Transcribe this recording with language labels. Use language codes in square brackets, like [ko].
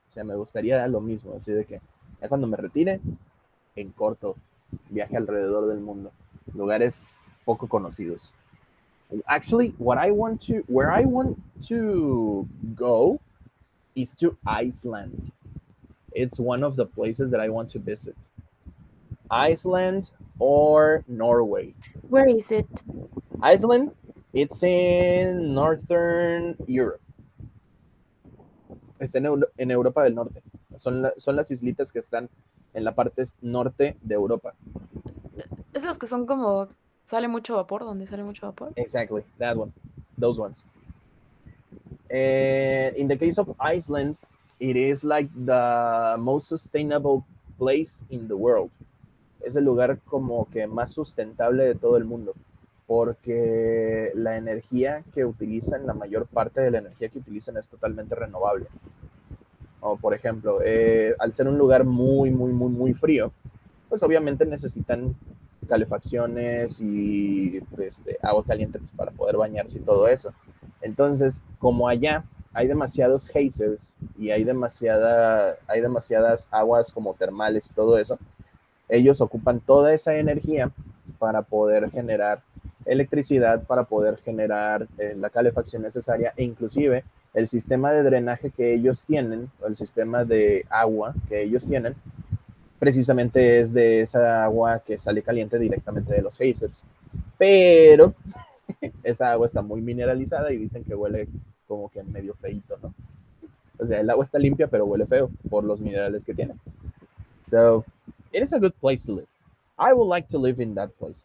[es] O sea, me gustaría lo mismo, así de que ya cuando me retire, en corto, viaje alrededor del mundo, lugares poco conocidos. [en] Actually, where I want to go is to Iceland. It's one of the places that I want to visit. Iceland or Norway. Where is it? Iceland, it's in northern Europe. [es] Está en Europa del Norte. Son las islitas que están en la parte norte de Europa. Esos que son como sale mucho vapor, donde sale mucho vapor. [en] Exactly, that one. Those ones. And in the case of Iceland, it is like the most sustainable place in the world. [es] Es el lugar como que más sustentable de todo el mundo, porque la energía que utilizan, la mayor parte de la energía que utilizan es totalmente renovable. O por ejemplo, al ser un lugar muy, muy, muy, muy frío, pues obviamente necesitan calefacciones y agua caliente pues, para poder bañarse y todo eso. Entonces, como allá hay demasiados geysers y hay demasiadas aguas como termales y todo eso, ellos ocupan toda esa energía para poder generar electricidad, para poder generar la calefacción necesaria e inclusive el sistema de drenaje que ellos tienen, o el sistema de agua que ellos tienen, precisamente es de esa agua que sale caliente directamente de los geysers. Pero esa agua está muy mineralizada y dicen que huele como que medio feito, ¿no? O sea, el agua está limpia, pero huele feo por los minerales que tiene. [en] So it is a good place to live. I would like to live in that place.